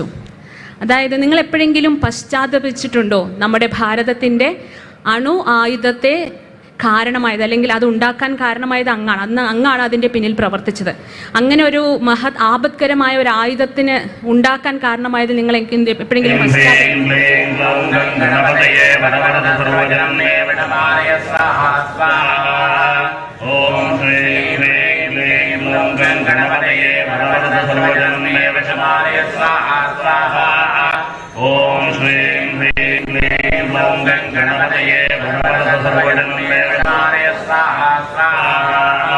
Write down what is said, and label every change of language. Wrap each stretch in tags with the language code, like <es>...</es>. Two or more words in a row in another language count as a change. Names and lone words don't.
<ml>അതായത്, നിങ്ങൾ എപ്പോഴെങ്കിലും പശ്ചാത്തപിച്ചിട്ടുണ്ടോ നമ്മുടെ ഭാരതത്തിൻ്റെ അണു ആയുധത്തെ കാരണമായത്, അല്ലെങ്കിൽ അത് ഉണ്ടാക്കാൻ കാരണമായത് അങ്ങാണ് അതിൻ്റെ പിന്നിൽ പ്രവർത്തിച്ചത്. അങ്ങനെ ഒരു മഹത് ആപത്കരമായ ഒരു ആയുധത്തിന് ഉണ്ടാക്കാൻ കാരണമായത് നിങ്ങൾ എപ്പോഴെങ്കിലും</ml> <sa>ओम श्रीं ह्रीं क्लीं ग्लौं गणपतये भगवते सर्वजनमे विनाय स्वाहा स्वाहा।</sa>